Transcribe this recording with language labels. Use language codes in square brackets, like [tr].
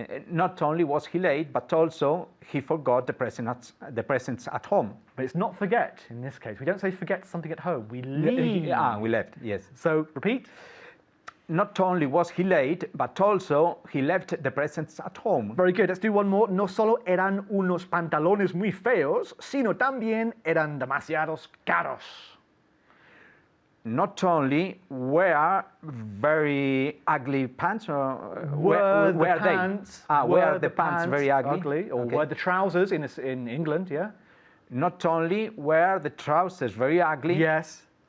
[en] Not only was he late, but also he forgot the presents at home. But it's not forget in this case. We don't say forget something at home. We leave. We left, yes. So repeat. Not only was he late, but also he left the presents at home. Very good. Let's do one more. [es] No solo eran unos pantalones muy feos, sino también eran demasiados caros. [en] Not only were very ugly pants, or Were were the pants, they? Were the pants very ugly? or Okay. were the trousers in England? Yeah. Not only were the trousers very ugly, Yes.